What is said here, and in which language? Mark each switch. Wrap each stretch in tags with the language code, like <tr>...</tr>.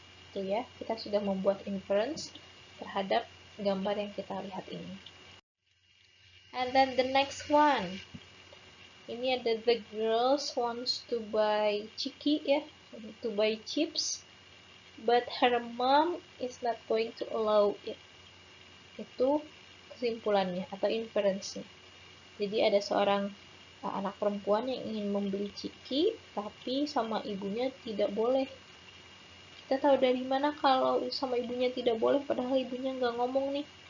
<id>Itu ya, kita sudah membuat inference terhadap gambar yang kita lihat ini.</id> <en>And then the next one.</en> <id>Ini ada</id> <en>the girls wants to buy chiki ya, to buy chips. But her mom is not going to allow it.</en> <id>Itu kesimpulannya atau inference-nya. Jadi ada seorang anak perempuan yang ingin membeli ciki, tapi sama ibunya tidak boleh. Kita tahu dari mana kalau sama ibunya tidak boleh, padahal ibunya nggak ngomong nih.</id>